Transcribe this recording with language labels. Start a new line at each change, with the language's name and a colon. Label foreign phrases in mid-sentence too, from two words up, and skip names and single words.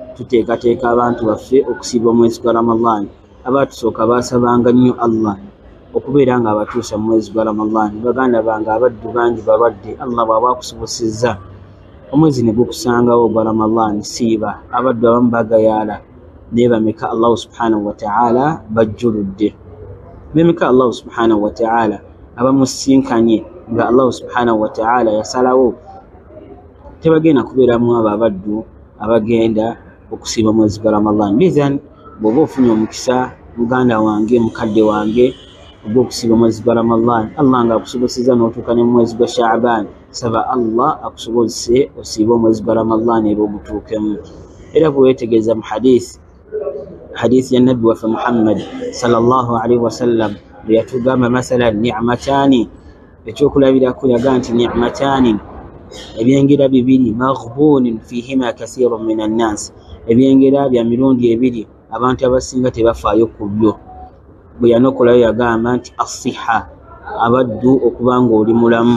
Ganda: tuteekateeka abantu baffe okusiiba omwezi gwa Ramadan abatusooka baasabanga nnyo Allah okubeera nga abatuusa mu mwezi gwa Ramadhan. Baganda bange abaddu bangi balwadde, Allah bw'aba akusobozesezza omwezi ne gukusangawo gwa Ramadhan siiba. Abaddu abamu bagayaala naye bameka Allah
Arabic: سبحانه وتعالى
Ganda: bajjuludde. Bemeka Allah
Arabic: سبحانه وتعالى
Ganda: abamusinkanye nga Allah
Arabic: سبحانه وتعالى
Ganda: yasalawo tebagenda kubeeramu abo abaddu abagenda okusiiba mwezi gwa Ramadhan. Bizan bw'oba ofunye omukisa muganda wange mukadde wange ogw'okusiiba mwezi gwa Ramadhan, Allah nga akusobozesezza n'otuuka ne mu mwezi gwa Sha'ban, saba Allah akusobozese osiibe omwezi gwa Ramadhan era ogutuukemu. Era bwe weetegereza mu hadithi ya Nabbi waffe Muhammad
Arabic: صلى الله عليه وسلم
Ganda: bwe yatugamba
Arabic: مثلا نعمتان,
Ganda: ekyokulabirako yaga nti ni'matani, ebyengera bibiri,
Arabic: مغبون فيهما كثير من الناس,
Ganda: ebyengera bya mirundi ebiri abantu abasinga tebafaayo ku byo. Bwe yanokolayo yagamba nti asiha, abaddu okuba nga oli mulamu.